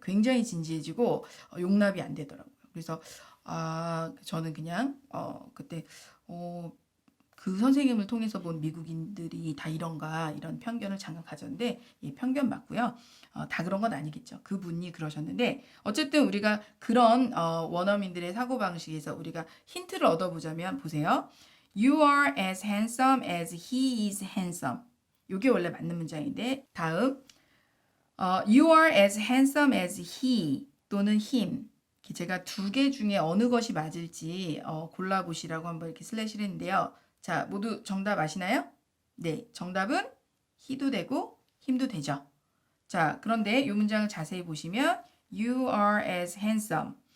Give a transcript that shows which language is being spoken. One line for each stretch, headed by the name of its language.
Korean: 굉장히 진지해지고 용납이 안 되더라고요. 그래서 저는 그냥 그때 그 선생님을 통해서 본 미국인들이 다 이런가 이런 편견을 잠깐 가졌는데 예, 편견 맞고요. 다 그런 건 아니겠죠. 그분이 그러셨는데 어쨌든 우리가 그런 원어민들의 사고방식에서 우리가 힌트를 얻어보자면 보세요.
English: You are as handsome as he is handsome. 이게 원래 맞는 문장인데 다음 You are as handsome as he 또는 him.
Korean: 제가 두 개 중에 어느 것이 맞을지 골라보시라고 한번 이렇게 슬래시를 했는데요. 자, 모두 정답 아시나요? 네, 정답은 he도 되고 him도 되죠. 자, 그런데 이 문장을 자세히 보시면 You are as handsome.